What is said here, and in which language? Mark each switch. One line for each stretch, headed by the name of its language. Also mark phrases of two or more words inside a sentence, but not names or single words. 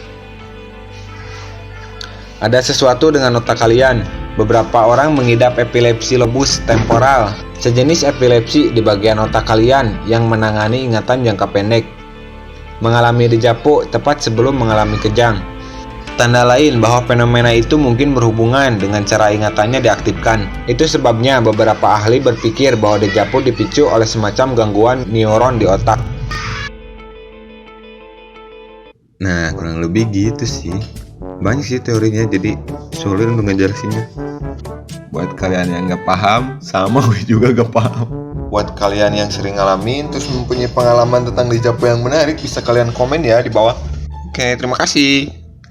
Indonesian: Ada sesuatu dengan otak kalian. Beberapa orang mengidap epilepsi lobus temporal, sejenis epilepsi di bagian otak kalian yang menangani ingatan jangka pendek. Mengalami
French: déjà vu
Indonesian: tepat sebelum mengalami kejang. Tanda lain bahwa fenomena itu mungkin berhubungan dengan cara ingatannya diaktifkan. Itu sebabnya beberapa ahli berpikir bahwa
French: déjà vu
Indonesian: dipicu oleh semacam gangguan neuron di otak. Nah, kurang lebih gitu sih. Banyak sih teorinya, jadi sulit untuk ngejelasinnya. Buat kalian yang gak paham, sama gue juga gak paham. Buat kalian yang sering ngalamin terus mempunyai pengalaman tentang
French: déjà vu
Indonesian: yang menarik, bisa kalian komen ya di bawah. Oke, terima kasih.